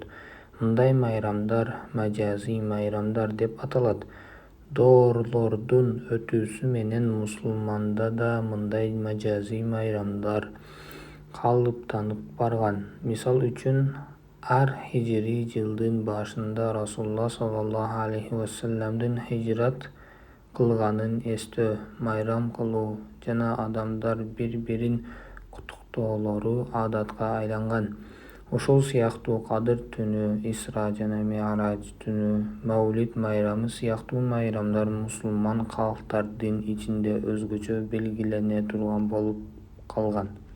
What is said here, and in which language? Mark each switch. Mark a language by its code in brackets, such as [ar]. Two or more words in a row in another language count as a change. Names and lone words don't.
[ky] Мындай майрамдар мажазий майрамдар деп аталат. Доорлордун өтүүсү менен мусулманда да мындай мажазий майрамдар калыптанып барган. Мисал үчүн, ар хижри жылдын башында Расулуллах [ar] صلى الله عليه وسلم-дын [ky] хижрат кылганын эстөө, майрам кылуу жана адамдар бири-бирин куттуктоолору адатка айланган. Ошол сыяктуу Кадыр түнү, Исра жана Ми'раж түнү, Маулид майрамы сыяктуу майрамдар мусулман калктардын ичинде өзгөчө белгилене турган болуп калган.